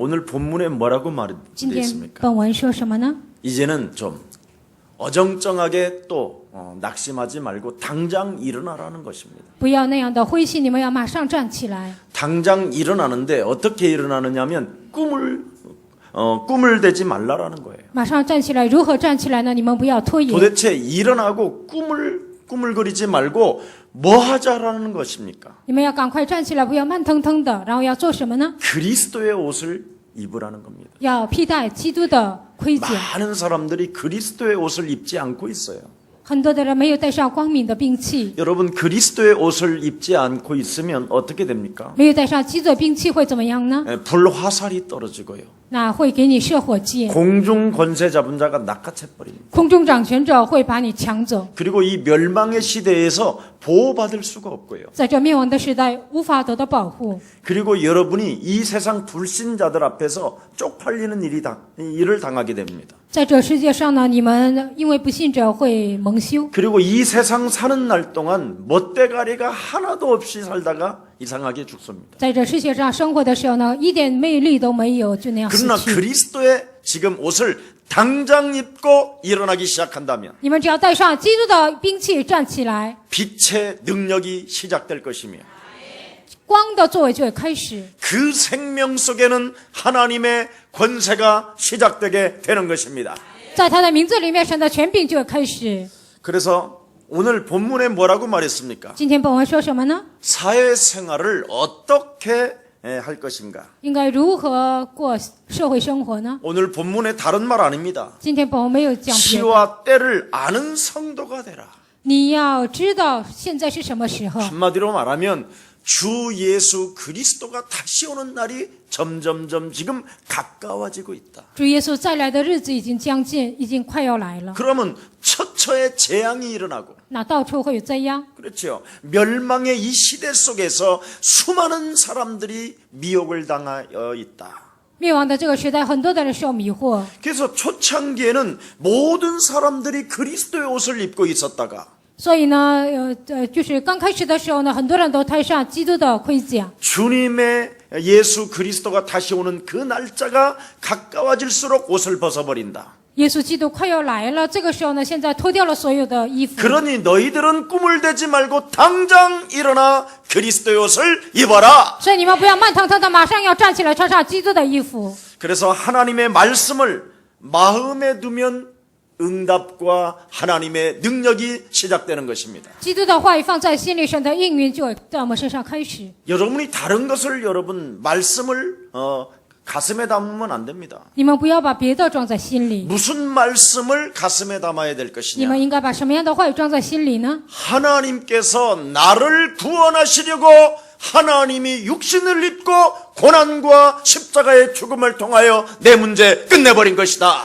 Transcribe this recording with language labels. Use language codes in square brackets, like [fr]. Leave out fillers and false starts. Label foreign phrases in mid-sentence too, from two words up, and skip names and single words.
[ko] 본문에 뭐라고 말되어 [zh] 今天 [ko] 있습니까? [zh] 本文说什么呢？ [ko] 이제는 좀 어정쩡하게 또 낙심하지 말고 당장 일어나라는 것입니다. [zh] 不要那样的灰心，你们要马上站起来。 [ko] 당장 일어나는데 어떻게 일어나느냐면 꿈을 대지 말라라는 거예요. [zh] 马上站起来，如何站起来呢？你们不要拖延。 [ko] 도대체 일어나고 꿈을 그리지 말고 뭐 하자라는 것입니까? [zh] 你们要赶快站起来，不要慢腾腾的。然后要做什么呢？ [ko] 그리스도의 옷을 입으라는 겁니다. [zh] 要披戴基督的盔甲。 [ko] 많은 사람들이 그리스도의 옷을 입지 않고 있어요. [zh] 很多的人没有带上光明的兵器， [ko] 여러분 그리스도의 옷을 입지 않고 있으면 어떻게 됩니까? [zh] 没有带上基督的兵器会怎么样呢？ [ko] 불화살이 떨어지고요. [zh] 那会给你射火箭， [ko] 공중 권세 잡은 자가 낚아채 버립니다. [zh] 空中掌权者会把你抢走。 [ko] 그리고 이 멸망의 시대에서 보호받을 수가 없고요. [zh] 在这灭亡的时代，无法得到保护。 [ko] 그리고 여러분이 이 세상 불신자들 앞에서 쪽팔리는 일을 당하게 됩니다. [zh] 在这世界上呢，你们因为不信者会蒙羞。 [ko] 그리고 이 세상 사는 날 동안 멋대가리가 하나도 없이 살다가 이상하게 죽습니다. [zh] 在这世界上生活的时候呢，一点魅力都没有，就那样死 [ko] 그러나 [zh] 去。 [ko] 그리스도의 지금 옷을 당장 입고 일어나기 시작한다면 [zh] 你们只要带上基督的兵器站起来， [ko] 빛의 능력이 시작될 것이며 [zh] 光的作为就会开始。 [ko] 그 생명 속에는 하나님의 권세가 시작되게 되는 것입니다. [zh] 在他的名字里面，神的权柄就会开始。 [ko] 그래서 오늘 본문에 뭐라고 말했습니까? [zh] 今天本文说什么呢？ [ko] 사회생활을 어떻게 할 것인가? [zh] 应该如何过社会生活呢？ [ko] 오늘 본문에 다른 말 아닙니다. [zh] 今天本文没有讲别的。 [ko] 시와 때를 아는 성도가 되라. [zh] 你要知道现在是什么时候。 [ko] 한마디로 말하면 주 예수 그리스도가 다시 오는 날이 점점점 지금 가까워지고 있다. [zh] 主耶稣再来的日子已经将近，已经快要来了。 [ko] 그러면 처처의 재앙이 일어나고 [zh] 那到处会有灾殃。 [ko] 그렇죠. 멸망의 이 시대 속에서 수많은 사람들이 미혹을 당하여 있다. [zh] 灭亡的这个时代，很多的人受迷惑。 [ko] 그래서 초창기에는 모든 사람들이 그리스도의 옷을 입고 있었다가 [zh] 所以呢，就是刚开始的时候呢，很多人都戴上基督的盔甲。 [ko] 주님의 예수 그리스도가 다시 오는 그 날짜가 가까워질수록 옷을 벗어버린다. [zh] 耶稣基督快要来了，这个时候呢，现在脱掉了所有的衣服。 [ko] 그러니 너희들은 꿈을 대지 말고 당장 일어나 그리스도의 옷을 입어라. [zh] 所以你们不要慢腾腾的，马上要站起来，穿上基督的衣服。 [ko] 그래서 하나님의 말씀을 마음에 두면 응답과 하나님의 능력이 시작되는 것입니다. [zh] 基督的话语放在心里，神的应允就在我们身上开始。 [ko] 여러분이 다른 것을 여러분 말씀을 가슴에 담으면 안 됩니다. [zh] 你们不要把别的装在心里， [ko] 무슨 말씀을 가슴에 담아야 될 [zh] 你 [ko] 것이냐? [zh] 们应该把什么样的话语装在心里呢？ [ko] 하나님께서 나를 구원하시려고 하나님이 육신을 입고 고난과 십자가의 죽음을 통하여 내 문제 끝내버린 것이다.